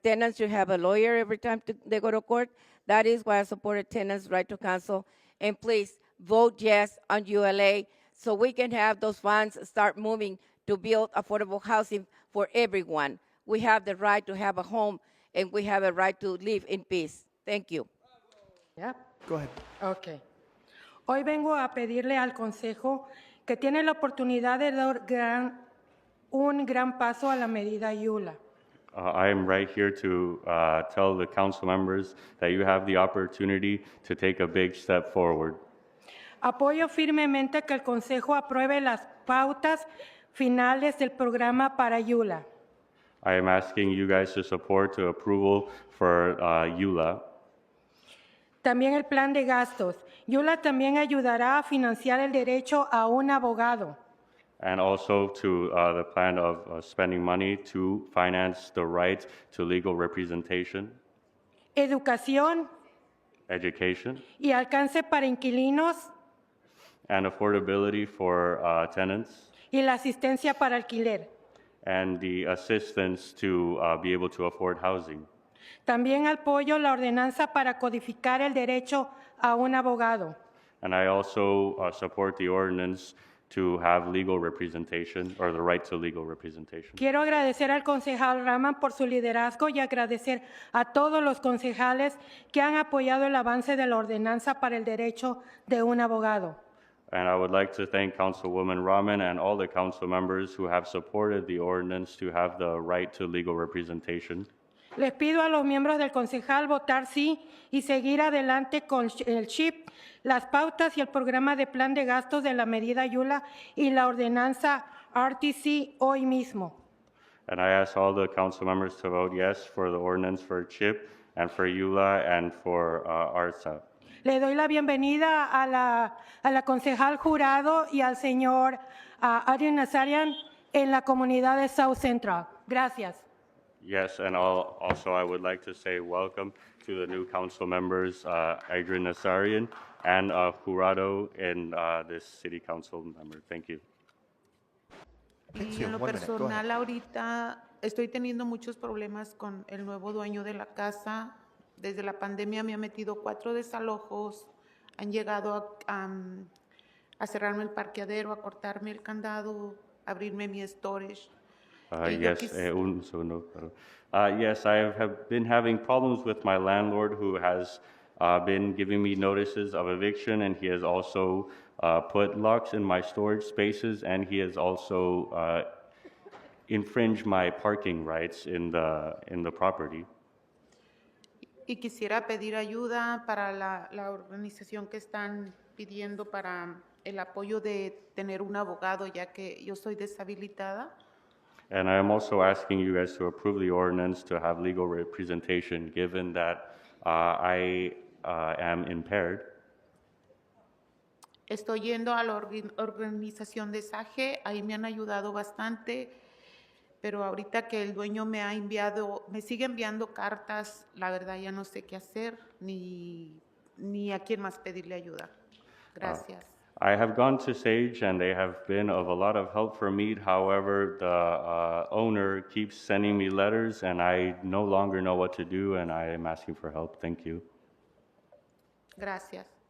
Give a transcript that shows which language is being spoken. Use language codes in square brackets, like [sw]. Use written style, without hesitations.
[en] Tenants should have a lawyer every time they go to court. That is why I supported tenants' right to counsel. And please vote yes on ULA so we can have those funds start moving to build affordable housing for everyone. We have the right to have a home, and we have a right to live in peace. Thank you. Yeah. Go ahead. Ok. [es] Hoy vengo a pedirle al Consejo que tiene la oportunidad de dar un gran paso a la medida Yula. [en] I am right here to tell the council members that you have the opportunity to take a big step forward. [es] Apoyo firmemente que el Consejo apruebe las pautas finales del programa para Yula. [en] I am asking you guys to support to approval for EULA. [es] También el plan de gastos. Yula también ayudará a financiar el derecho a un abogado. [en] And also to the plan of spending money to finance the right to legal representation, [es] Educación [en] education, [es] y alcance para inquilinos [en] and affordability for tenants, [es] y la asistencia para alquiler. [en] and the assistance to be able to afford housing. [es] También apoyo la ordenanza para codificar el derecho a un abogado. [en] And I also support the ordinance to have legal representation, or the right to legal representation. [es] Quiero agradecer al concejal Raman por su liderazgo y agradecer a todos los concejales que han apoyado el avance de la ordenanza para el derecho de un abogado. [en] And I would like to thank Councilwoman Rahman and all the council members who have supported the ordinance to have the right to legal representation. [es] Les pido a los miembros del concejal votar sí y seguir adelante con el CHIP, las pautas y el programa de plan de gastos de la medida Yula y la ordenanza RTC hoy mismo. [en] And I ask all the council members to vote yes for the ordinance for CHIP, and for Eula and for Arsa. [es] Le doy la bienvenida a la concejal Jurado y al señor Adrian Nazarian en la comunidad de South Central. Gracias. [en] Yes, and also I would like to say welcome to the new council members, Adrian Nazarian and Jurado, and this city council member. Thank you. Thanks, [es] Y [en] you. [es] en lo [en] 1 minute. Go ahead. [es] personal ahorita estoy teniendo muchos problemas con el nuevo dueño de la casa. Desde la pandemia me ha metido 4 desalojos, han llegado a cerrarme el parqueadero, a cortarme el candado, a abrirme mi storage. Y yo Yes, un segundo. [en] Yes, I have been having problems with my landlord who has been giving me notices of eviction, and he has also put locks in my storage spaces, and he has also infringed my parking rights in the property. [es] Y quisiera pedir ayuda para la organización que están pidiendo para el apoyo de tener un abogado, ya que yo soy deshabilitada. [en] And I am also asking you guys to approve the ordinance to have legal representation, given that I am impaired. [es] Estoy yendo a la organización de SAGE, ahí me han ayudado bastante, pero ahorita que el dueño me sigue enviando cartas, la verdad ya no sé qué hacer, ni a quién más pedirle ayuda. Gracias. [en] I have gone to Sage, and they have been of a lot of help for me. However, the owner keeps sending me letters, and I no longer know what to do, and I am asking for help. Thank you. [es] Gracias.